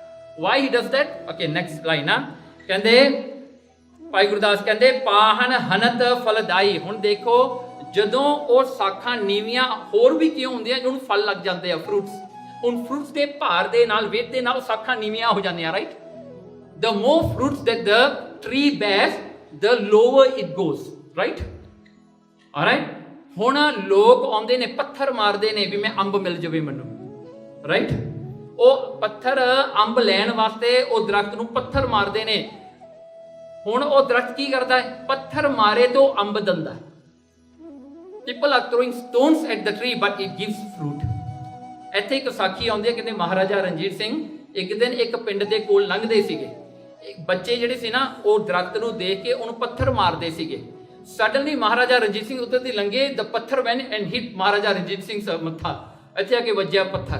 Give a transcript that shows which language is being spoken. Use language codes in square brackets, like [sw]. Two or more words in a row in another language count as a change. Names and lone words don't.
[en] why he does that? okay, next line ਆ। [pa] ਕਹਿੰਦੇ ਭਾਈ ਗੁਰਦਾਸ ਕਹਿੰਦੇ ਪਾਹਨ ਹਨਤ ਫਲਦਾਈ। ਹੁਣ ਦੇਖੋ ਜਦੋਂ ਉਹ ਸਾਖਾਂ ਨੀਵੀਆਂ ਹੋਰ ਵੀ ਕਿਉਂ ਹੁੰਦੀਆਂ? ਉਹਨੂੰ ਫਲ ਲੱਗ ਜਾਂਦੇ ਆ, ਫਰੂਟਸ। ਹੁਣ ਫਰੂਟਸ ਦੇ ਭਾਰ ਦੇ ਨਾਲ, ਵੇਟ ਦੇ ਨਾਲ ਸਾਖਾਂ ਨੀਵੀਆਂ ਹੋ ਜਾਂਦੀਆਂ। ਰਾਈਟ? [en] the more fruits that the tree bears the lower it goes. Right? Alright? [pa] ਹੁਣ ਲੋਕ ਆਉਂਦੇ ਨੇ ਪੱਥਰ ਮਾਰਦੇ ਨੇ ਵੀ ਮੈਂ ਅੰਬ ਮਿਲ ਜਾਵੇ ਮੈਨੂੰ। ਰਾਈਟ? ਉਹ ਪੱਥਰ ਅੰਬ ਲੈਣ ਵਾਸਤੇ ਉਹ ਦਰਖਤ ਨੂੰ ਪੱਥਰ ਮਾਰਦੇ ਨੇ। ਹੁਣ ਉਹ ਦਰਖਤ ਕੀ ਕਰਦਾ ਹੈ? ਪੱਥਰ ਮਾਰੇ ਤੋਂ ਅੰਬ ਦਿੰਦਾ ਹੈ। [en] people are throwing stones at the tree but it gives fruit. [pa] ਇੱਥੇ ਇੱਕ ਸਾਖੀ ਆਉਂਦੀ ਹੈ, ਕਹਿੰਦੇ ਮਹਾਰਾਜਾ ਰਣਜੀਤ ਸਿੰਘ ਇੱਕ ਦਿਨ ਇੱਕ ਪਿੰਡ ਦੇ ਕੋਲ ਲੰਘਦੇ ਸੀਗੇ। ਬੱਚੇ ਜਿਹੜੇ ਸੀ ਨਾ ਉਹ ਦਰਖਤ ਨੂੰ ਦੇਖ ਕੇ ਉਹਨੂੰ ਪੱਥਰ ਮਾਰਦੇ ਸੀਗੇ। ਸਡਨਲੀ ਮਹਾਰਾਜਾ ਰਣਜੀਤ ਸਿੰਘ ਉੱਧਰ ਦੀ ਲੰਘੇ, ਦ ਪੱਥਰ [en] went and hit [pa] ਮਹਾਰਾਜਾ ਰਣਜੀਤ ਸਿੰਘ ਮੱਥਾ, ਇੱਥੇ ਆ ਕੇ ਵੱਜਿਆ ਪੱਥਰ।